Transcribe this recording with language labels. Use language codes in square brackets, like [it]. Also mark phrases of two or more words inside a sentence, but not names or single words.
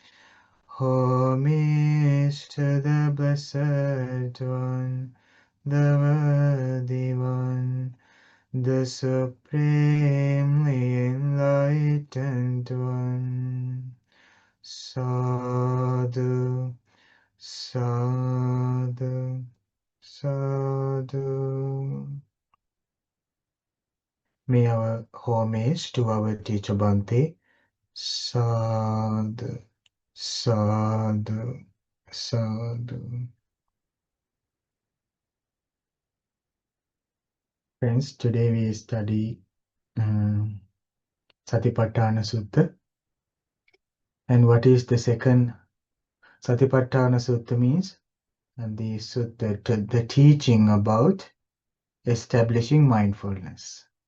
[en] Homage to the Blessed One, the Worthy One, the Supremely Enlightened One. [pi] Sadhu, sadhu, sadhu. [en] May our homage to our teacher Bhante. [pi] Sadhu, sadhu, sadhu. [en] Friends, today we study Satipatthāna Sutta. And what is the second Satipatthāna Sutta means? And the sutta, the teaching about establishing mindfulness.